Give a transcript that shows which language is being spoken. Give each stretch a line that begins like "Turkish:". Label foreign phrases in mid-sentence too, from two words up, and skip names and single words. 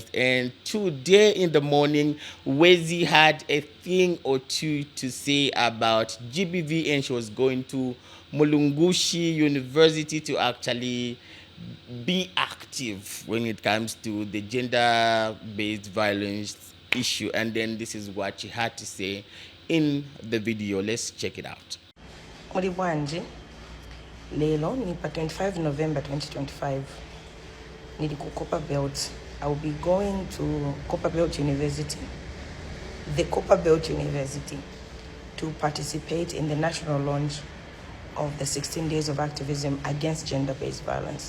English: And today in the morning, Wezi had a thing or two to say about GBV, and she was going to Mulungushi University to actually be active when it comes to the gender-based violence issue. And then this is what she had to say in the video. Let's check it out.
Nyanja: Muri bwanje lelo nipa 25 November 2025 nili ku Copper Belt.
English: I will be going to Copper Belt University, the Copper Belt University, to participate in the national launch of the 16 Days of Activism against gender-based violence.